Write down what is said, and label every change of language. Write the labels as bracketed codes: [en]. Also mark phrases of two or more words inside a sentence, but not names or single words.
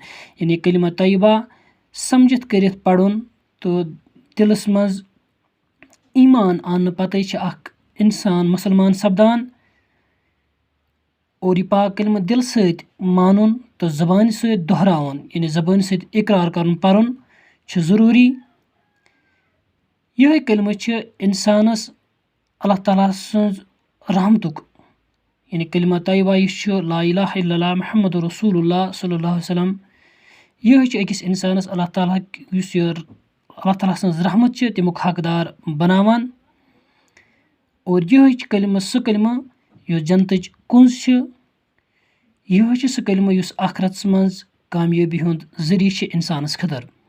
[ks] यानी कलिमा तैयबा समझित करित पढ़ुन तो दिलस मज ईमान आन पते छ अख इंसान मुसलमान सपदान। और यह पाक कलिमा दिल सत मानुन तो ज़बान सत दोहरावन, यानी ज़बान सत इकरार करन पढ़ुन छ ज़रूरी। यह कलिमा छ इंसानस अल्लाह ताला सज रहमतुक, [ar] يعني كلمة طيبة لا إله إلا الله محمد رسول الله صلى الله عليه وسلم, [ks] यह छ अकिस इंसानस अल्लाह ताला सज रहमत छ तमुक हकदार बनावान। और यह कलिमा सह कलिमा यो जन्नतच कुंज छ। यह छ सह कलिमा युस आखिरत मज कामयाबी हुंद ज़रिया छ इंसानस खतर।